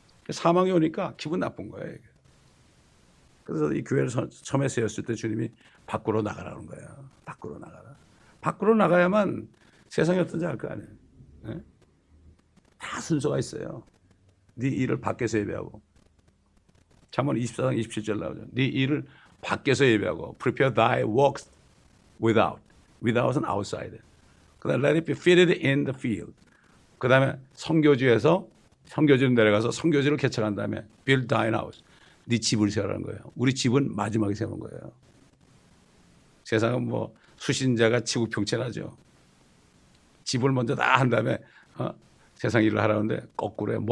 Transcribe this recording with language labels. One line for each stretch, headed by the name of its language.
Korean: 사망이 오니까 기분 나쁜 거예요. 이게. 그래서 이 교회를 처음에 세웠을 때 주님이 밖으로 나가라는 거예요. 밖으로 나가라. 밖으로 나가야만 세상이 어떤지 알 거 아니에요. 네? 다 순서가 있어요. 네 일을 밖에서 예배하고. 잠언 24장 27절 나오죠. 네 일을 밖에서 예배하고.
English: Prepare thy works without. Without은 outside.
Korean: 그 다음에
English: let it be fitted in the field.
Korean: 그 다음에 선교지에서 선교지로 내려가서 선교지를 개척한 다음에
English: build thine house.
Korean: 네 집을 세우라는 거예요. 우리 집은 마지막에 세우는 거예요. 세상은 뭐 수신자가 지구평천하죠. 집을 먼저 다 한 다음에 세상 일을 하라는데 거꾸로 해.